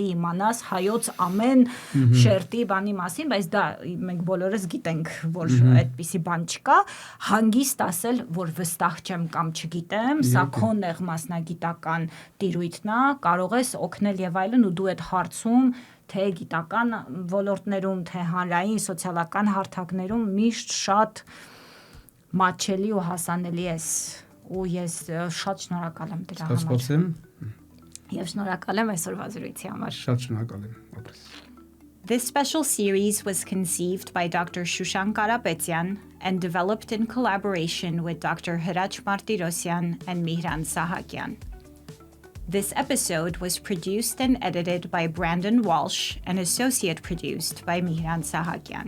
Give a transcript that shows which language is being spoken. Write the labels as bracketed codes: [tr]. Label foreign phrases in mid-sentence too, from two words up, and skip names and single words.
[hy] իմանաս հայոց ամեն շերտի բանի մասին, բայց դա մենք բոլորս գիտենք, որ այդպիսի բան չկա, հանգիստ ասել, որ վստահ չեմ կամ չգիտեմ, սա քո նեղ մասնագիտական տիրույթն է, կարող ես օգնել եւ այլն ու դու այդ հարցում թե գիտական ոլորտներում, թե հանրային սոցիալական հարթակներում միշտ շատ մատչելի ու հասանելի ես ու ես շատ շնորհակալ եմ դրա համար։ Ստացվեցեմ։ Եվ շնորհակալ եմ այսօրվա զրույցի համար։ Շատ շնորհակալ եմ։ [en] This special series was conceived by Dr. Shushan Karapetyan and developed in collaboration with Dr. Hirac Martirosyan and Mihran Sahakyan. This episode was produced and edited by Brandon Walsh and associate produced by Mihran Sahakyan.